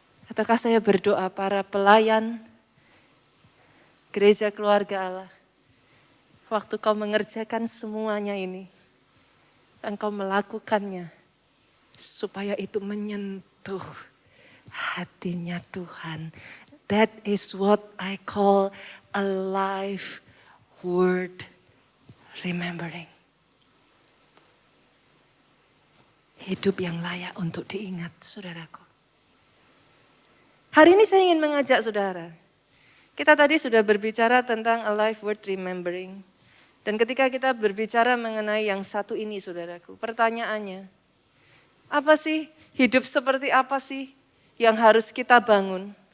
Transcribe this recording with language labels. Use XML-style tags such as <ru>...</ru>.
<id>Ataukah saya berdoa para pelayan gereja keluarga Allah, waktu kau mengerjakan semuanya ini, engkau melakukannya supaya itu menyentuh hatinya Tuhan.</id> <en>That is what I call a life worth remembering.</en> <id>Hidup yang layak untuk diingat, saudaraku. Hari ini saya ingin mengajak saudara. Kita tadi sudah berbicara tentang</id> <en>a life worth remembering.</en> <id>Dan ketika kita berbicara mengenai yang satu ini saudaraku, pertanyaannya, apa sih hidup seperti apa sih yang harus kita bangun?</id>